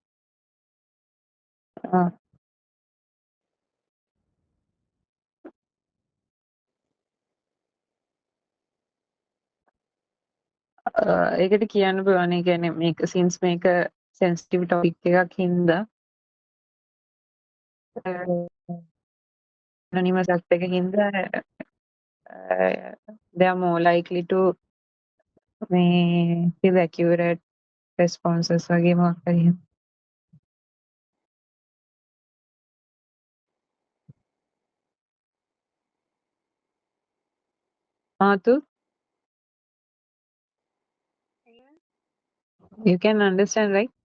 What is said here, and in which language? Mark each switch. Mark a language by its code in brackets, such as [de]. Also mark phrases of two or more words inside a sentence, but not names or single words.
[si] ආ. ඒකට කියන්න පුළුවන්. ඒ කියන්නේ මේක since මේක [en] sensitive topic [si] එකක් හින්දා [en] anonymous act [si] එක හින්දා [en] they are more likely to [si] මේ [en] give accurate responses [si] වගේ මොකක් හරි. [en] ආතු you can understand right?